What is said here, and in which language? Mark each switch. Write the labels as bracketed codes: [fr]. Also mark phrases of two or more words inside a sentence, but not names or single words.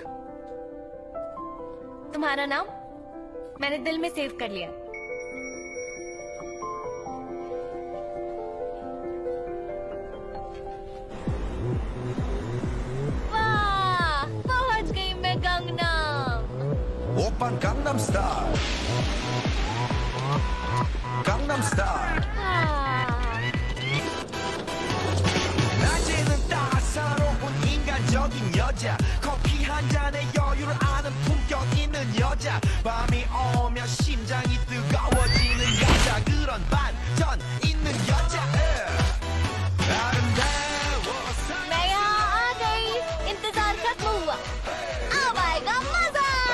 [hi] तुम्हारा नाम मैंने दिल में सेव कर लिया। वाह, पहुंच गई मैं गंगनम। [ko] 오빤 강남스타일 강남스타일 낮에는 따사로운 인간적인 여자 커피 한 잔에 여유를 아는 품격 있는 여자 밤이 오면 심장이 뜨거워지는 여자 그런 반전 있는 여자 아름다워 [hi] मैं यहाँ आ गई, इंतजार खत्म हुआ, अब आएगा मजा।